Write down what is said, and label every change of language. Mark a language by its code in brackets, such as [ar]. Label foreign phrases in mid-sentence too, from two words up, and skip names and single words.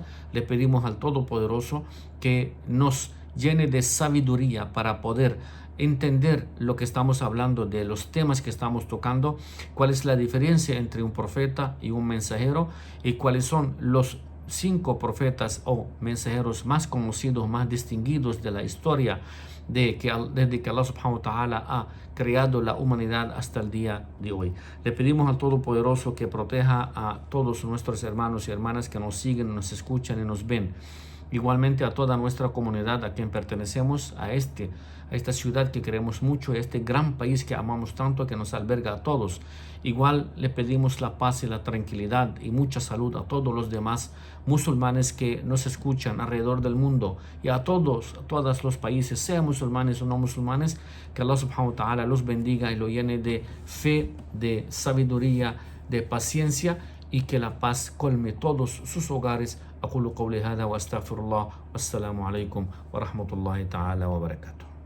[es] Le pedimos al Todopoderoso que nos llene de sabiduría para poder entender lo que estamos hablando, de los temas que estamos tocando, cuál es la diferencia entre un profeta y un mensajero, y cuáles son los 5 profetas o mensajeros más conocidos, más distinguidos de la historia desde que [ar] الله سبحانه وتعالى [es] ha creado la humanidad hasta el día de hoy. Le pedimos al Todopoderoso que proteja a todos nuestros hermanos y hermanas que nos siguen, nos escuchan y nos ven. Igualmente a toda nuestra comunidad a quien pertenecemos, a esta ciudad que queremos mucho, a este gran país que amamos tanto, que nos alberga a todos. Igual le pedimos la paz y la tranquilidad y mucha salud a todos los demás musulmanes que nos escuchan alrededor del mundo, y a todos los países, sean musulmanes o no musulmanes, que [ar] الله سبحانه وتعالى [es] los bendiga y lo llene de fe, de sabiduría, de paciencia, y que la paz colme todos sus hogares. [ar] أقول قولي هذا وأستغفر الله والسلام عليكم ورحمة الله تعالى وبركاته.